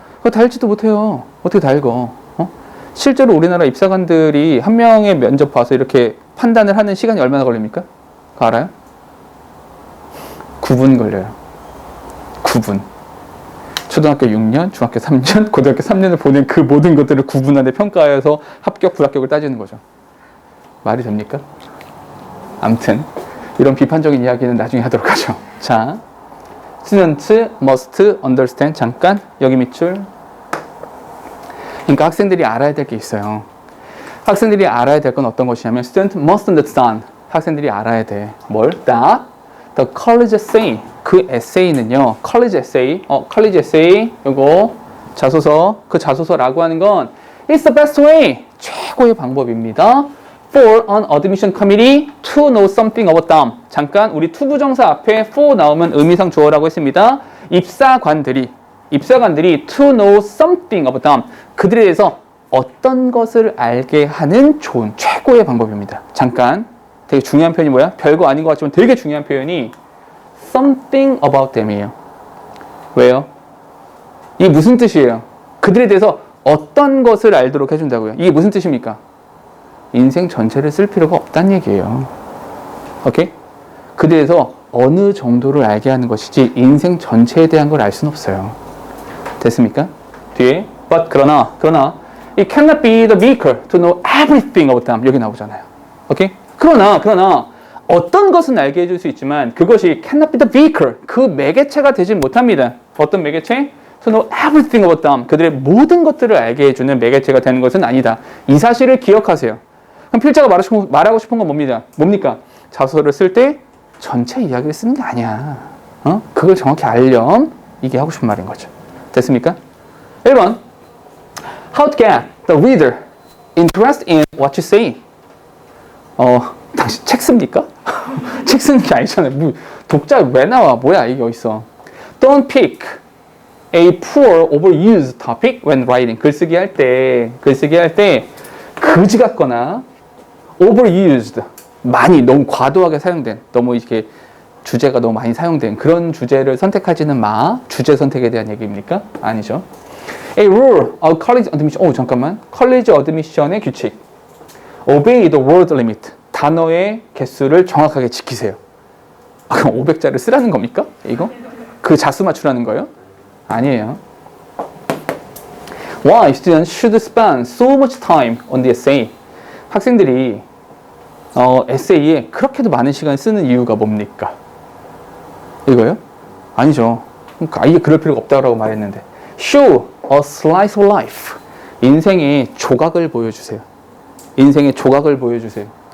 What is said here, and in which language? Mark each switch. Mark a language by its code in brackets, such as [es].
[ko] 그거 다 읽지도 못해요. 어떻게 다 읽어? 실제로 우리나라 입사관들이 한 명의 면접 봐서 이렇게 판단을 하는 시간이 얼마나 걸립니까? 그거 알아요? 9분 걸려요. 9분. 초등학교 6년, 중학교 3년, 고등학교 3년을 보낸 그 모든 것들을 9분 안에 평가해서 합격, 불합격을 따지는 거죠. 말이 됩니까? 암튼 이런 비판적인 이야기는 나중에 하도록 하죠. [en] 자, students must understand. [ko] 잠깐 여기 밑줄. 그러니까 학생들이 알아야 될 게 있어요. 학생들이 알아야 될 건 어떤 것이냐면 [en] student must understand. [ko] 학생들이 알아야 돼. 뭘? [en] That the college essay, [ko] 그 에세이는요, college essay, 요거 자소서, 그 자소서라고 하는 건 [en] it's the best way, [ko] 최고의 방법입니다. [en] for an admission committee to know something about them. [ko] 잠깐 우리 투부정사 앞에 for 나오면 의미상 주어라고 했습니다. [en] 입사관들이 to know something about them. [ko] 그들에 대해서 어떤 것을 알게 하는 좋은 최고의 방법입니다. 잠깐 되게 중요한 표현이 뭐야? 별거 아닌 것 같지만 되게 중요한 표현이 [en] something about them [ko] 이에요. 왜요? 이게 무슨 뜻이에요? 그들에 대해서 어떤 것을 알도록 해준다고요. 이게 무슨 뜻입니까? 인생 전체를 쓸 필요가 없다는 얘기예요. 오케이? 그들에 대해서 어느 정도를 알게 하는 것이지 인생 전체에 대한 걸 알 수는 없어요. 됐습니까? [en] 뒤에 but 그러나 it cannot be the vehicle to know everything about them. [ko] 여기 나오잖아요. 오케이? 그러나 어떤 것은 알게 해줄 수 있지만 그것이 [en] cannot be the vehicle, [ko] 그 매개체가 되지 못합니다. 어떤 매개체? [en] to know everything about them. [ko] 그들의 모든 것들을 알게 해주는 매개체가 되는 것은 아니다. 이 사실을 기억하세요. 그럼 필자가 말하고 싶은 건 뭡니까? 자소서를 쓸 때 전체 이야기를 쓰는 게 아니야. 그걸 정확히 알렴. 이게 하고 싶은 말인 거죠. 됐습니까? 1번. [en] How to get the reader interested in what you say. [ko] 당신 책 씁니까? 책 쓰는 게 아니잖아요. 독자 왜 나와? 뭐야 이게 어딨어? [en] Don't pick a poor overused topic when writing. [ko] 글쓰기 할 때 그지 같거나 overused, 많이 너무 과도하게 사용된, 너무 이렇게 주제가 너무 많이 사용된 그런 주제를 선택하지는 마. 주제 선택에 대한 얘기입니까? 아니죠. [en] A rule of college admission. [ko] 잠깐만. college admission의 규칙. [en] Obey the word limit. [ko] 단어의 개수를 정확하게 지키세요. 그럼 500자를 쓰라는 겁니까? 이거? 그 자수 맞추라는 거예요? 아니에요. [en] Why students should spend so much time on the essay? [ko] 학생들이 에세이에 그렇게도 많은 시간을 쓰는 이유가 뭡니까? 이거요? 아니죠. 그러니까 아예 그럴 필요가 없다고 말했는데. [en] Show a slice of life. [ko] 인생의 조각을 보여주세요. 인생의 조각을 보여주세요.